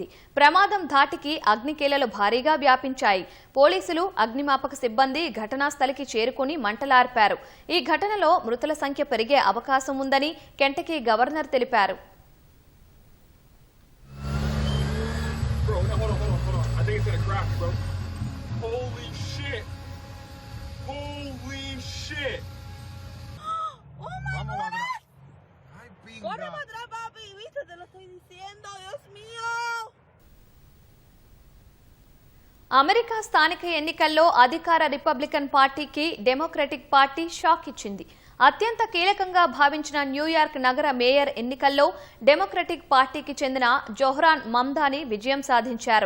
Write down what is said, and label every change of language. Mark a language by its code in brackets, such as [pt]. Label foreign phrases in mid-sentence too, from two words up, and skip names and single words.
[te] ప్రమాదం ధాటికి అగ్నికీలలు భారీగా వ్యాపించాయి. పోలీసులు, అగ్నిమాపక సిబ్బంది ఘటనా స్థలికి చేరుకుని మంటలార్పారు. ఈ ఘటనలో మృతుల సంఖ్య పెరిగే అవకాశం ఉందని కెంటకీ గవర్నర్ తెలిపారు. [en] think it's gonna crack, bro. Holy shit! Holy shit! ¡Oh, my God! [es] ¡Corre para atrás, papi! ¿Viste? Te lo estoy diciendo, Dios mío. [te] అమెరికా స్థానిక ఎన్నికల్లో అధికార రిపబ్లికన్ పార్టీకి డెమోక్రటిక్ పార్టీ షాక్ ఇచ్చింది. అత్యంత కీలకంగా భావించిన న్యూయార్క్ నగర మేయర్ ఎన్నికల్లో డెమోక్రటిక్ పార్టీకి చెందిన జోహ్రాన్ మమ్దానీ విజయం సాధించారు.